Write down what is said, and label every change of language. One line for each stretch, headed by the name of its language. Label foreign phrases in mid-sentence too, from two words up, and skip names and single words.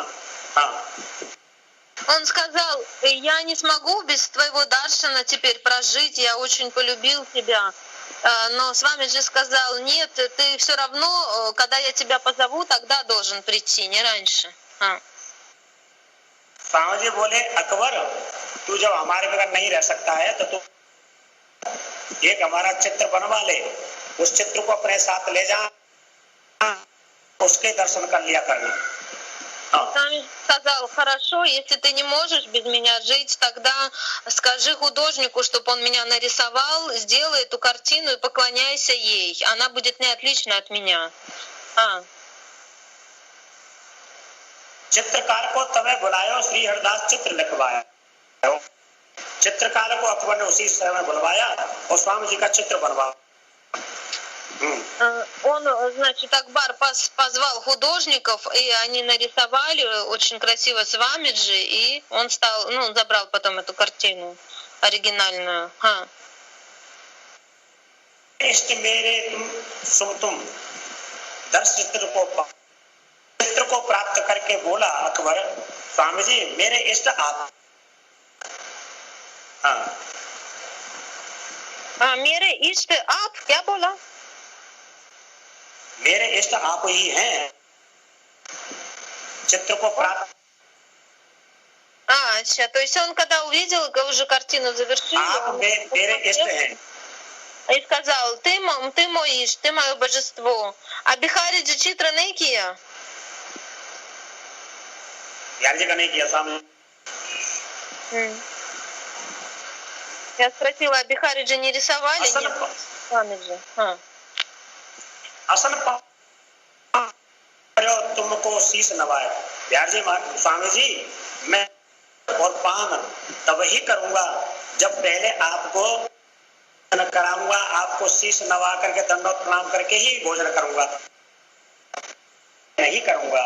Hindi: हाँ।
Russian: Он сказал, я не смогу без твоего даршана теперь прожить, я очень полюбил тебя. Но Свамиджи сказал, нет, ты все равно, когда я тебя позову, тогда должен прийти, не раньше.
Hindi: स्वामी जी बोले, अकबर तू जब हमारे बगैर नहीं रह सकता है तो तू एक हमारा चित्र बनवा ले, उस चित्र को अपने साथ ले जा, उसके दर्शन कर लिया करना।
Russian: Свами сказал, хорошо, если ты не можешь без меня жить, тогда скажи художнику, чтобы он меня нарисовал, сделай эту картину и поклоняйся ей. Она будет не отлична от меня.
Hindi: चित्रकार को तवे बुलायो, श्री हरदास चित्र लिखवाया। चित्रकार को अकबर ने उसी समय बुलवाया और स्वामी जी का चित्र बनवाया।
Russian: Он, значит, Акбар позвал художников, и они нарисовали очень красиво Свамиджи, и он стал, он забрал потом эту картину оригинальную.
Hindi: चित्र को प्राप्त करके बोला अकबर, स्वामी जी मेरे इष्ट आप। मेरे इष्ट आप क्या बोला? मेरे इष्ट आप ही हैं। चित्र को प्राप्त। अच्छा,
Russian: то есть он когда увидел уже картину завершили,
Hindi: आप मेरे इष्ट हैं,
Russian: и сказал, ты мой ишт, ты мое божество.
Hindi: А बिहारीजी चित्र नहीं किया? बिहारी जी का नहीं किया स्वामी।
Russian: Я спросила, а Бихариджи не рисовали? Нет, Свамиджи.
Hindi: असन तुमको शीश नवाए। बिहार जी स्वामी जी, मैं और पान तब ही करूंगा जब पहले आपको कराऊंगा, आपको शीश नवा करके दंडवत प्रणाम करके ही भोजन करूंगा, नहीं करूंगा।